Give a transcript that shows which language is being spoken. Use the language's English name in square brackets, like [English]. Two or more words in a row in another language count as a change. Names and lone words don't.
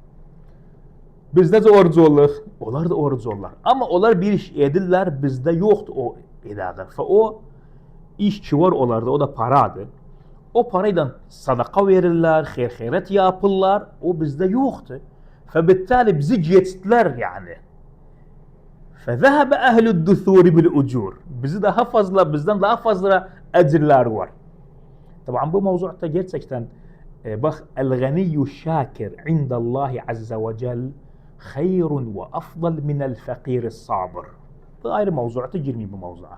[Turkish] Bizde de oruç olur, onlar da oruç olurlar. Ama onlar bir iş edirler, bizde yoktu o edadır. Ve o işçi var onlarda, o da paradır. O parayla sadaka verirler, hayret yapırlar, o bizde yoktu. Ve bittali bizi geçtiler yani. [Arabic] فَذَهَبَ اَهْلُ الدُّثُورِ بِالْاُجُورِ [Turkish] Bizi daha fazla, bizden daha fazla ecirler var. Tabii bu mevzuda gerçekten bak [Arabic] الغني الشاكر عند الله عز وجل خير وأفضل من الفقير الصابر. [Turkish] Bu ayrı mevzuda girmiyor bu mevzuya.